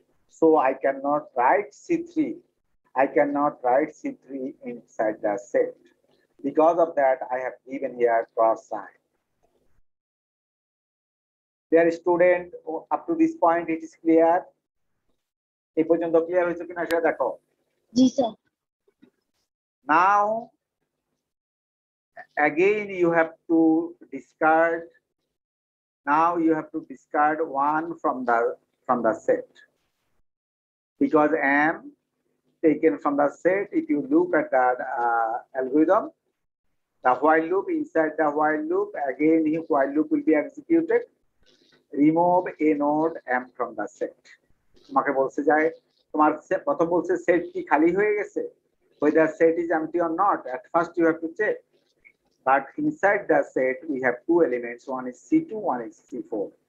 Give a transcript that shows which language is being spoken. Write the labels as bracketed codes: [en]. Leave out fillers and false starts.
[en] So I cannot write C3. I cannot write C3 inside the set. Because of that, I have given here cross sign. Dear student, up to this point it is clear. [bn] এই পর্যন্ত clear হয়েছে কিনা সেটা দেখো। জি sir. [en] Now again you have to discard. Now you have to discard one from the set, because M taken from the set. If you look at that algorithm, the while loop, inside the while loop, again while loop will be executed. Remove a node M from the set. [bn] তোমাকে বলছে যায় তোমার প্রথম বলছে set কি খালি হয়ে গেছে, [en] whether set is empty or not. At first you have to check, but inside the set we have two elements, one is C2, one is C4.